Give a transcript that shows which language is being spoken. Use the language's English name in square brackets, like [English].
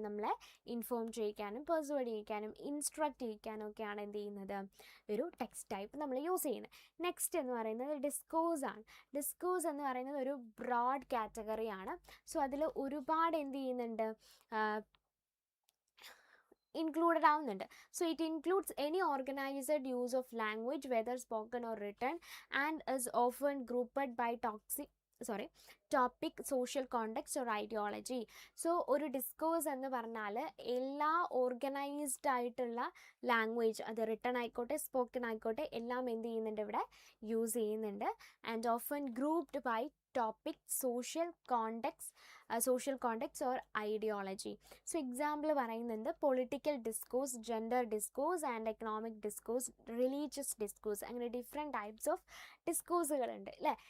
[Malayalam] നമ്മളെ inform ചെയ്യിക്കാനും പെർസുവേഡ് ചെയ്യിക്കാനും instruct ചെയ്യിക്കാനും ഒക്കെയാണ് എന്ത് ചെയ്യുന്നത്? ഒരു ടെക്സ്റ്റ് ടൈപ്പ് നമ്മൾ യൂസ് ചെയ്യുന്നത്. നെക്സ്റ്റ് എന്ന് പറയുന്നത് ഡിസ്കോഴ്സ് ആണ്. ഡിസ്കോഴ്സ് എന്ന് പറയുന്നത് ഒരു ബ്രോഡ് കാറ്റഗറിയാണ്. സോ അതിൽ ഒരുപാട് എന്ത് ചെയ്യുന്നുണ്ട്? included ആവുന്നുണ്ട്. [English] So it includes any organized use of language whether spoken or written and is often grouped by topic, social context or ideology. [Malayalam] So ഒരു ഡിസ്കോഴ്സ് എന്ന് പറഞ്ഞാൽ എല്ലാ ഓർഗനൈസ്ഡ് ആയിട്ടുള്ള ലാംഗ്വേജ്, അത് റിട്ടൺ ആയിക്കോട്ടെ സ്പോക്കൺ ആയിക്കോട്ടെ, എല്ലാം എന്ത് ചെയ്യുന്നുണ്ട്? ഇവിടെ യൂസ് ചെയ്യുന്നുണ്ട്. [English] And often grouped by topic, social context, social context or ideology. [Malayalam] So example പറയുന്നത് political discourse, gender discourse and economic discourse, religious discourse, അങ്ങനെ ഡിഫറെൻറ്റ് ടൈപ്സ് ഓഫ് ഡിസ്കോഴ്സുകളുണ്ട് അല്ലേ.